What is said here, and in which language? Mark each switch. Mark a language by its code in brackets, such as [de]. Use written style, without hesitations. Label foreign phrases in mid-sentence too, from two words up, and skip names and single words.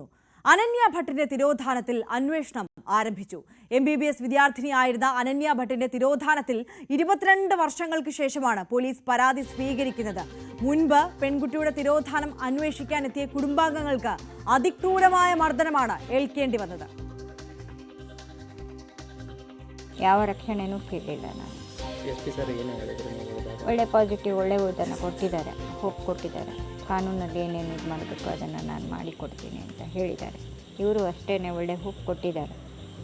[ml] അനന്യ ഭട്ടിന്റെ തിരോധാനത്തിൽ അന്വേഷണം ആരംഭിച്ചു. MBBS വിദ്യാർത്ഥിനിയായിരുന്ന അനന്യ ഭട്ടിന്റെ തിരോധാനത്തിൽ 22 വർഷങ്ങൾക്ക് ശേഷമാണ് പോലീസ് പരാതി സ്വീകരിക്കുന്നത്. മുൻപ് പെൺകുട്ടിയുടെ തിരോധാനം അന്വേഷിക്കാനെത്തിയ കുടുംബാംഗങ്ങൾക്ക് അതിക്രൂരമായ മർദ്ദനമാണ് ഏൽക്കേണ്ടി വന്നത്. [kn] ಯಾವ ರಕ್ಷಣೆನೂ ಕೇಳಿಲ್ಲ ನಾನು. ಒಳ್ಳೆ ಪಾಸಿಟಿವ್ ಒಳ್ಳೆ ಇದನ್ನು ಕೊಟ್ಟಿದ್ದಾರೆ, ಹೋಪ್ ಕೊಟ್ಟಿದ್ದಾರೆ. ಕಾನೂನಲ್ಲಿ ಏನೇನು ಮಾಡಬೇಕು ಅದನ್ನು ನಾನು ಮಾಡಿಕೊಡ್ತೀನಿ ಅಂತ ಹೇಳಿದ್ದಾರೆ. ಇವರು ಅಷ್ಟೇ ಒಳ್ಳೆ ಹೋಪ್ ಕೊಟ್ಟಿದ್ದಾರೆ.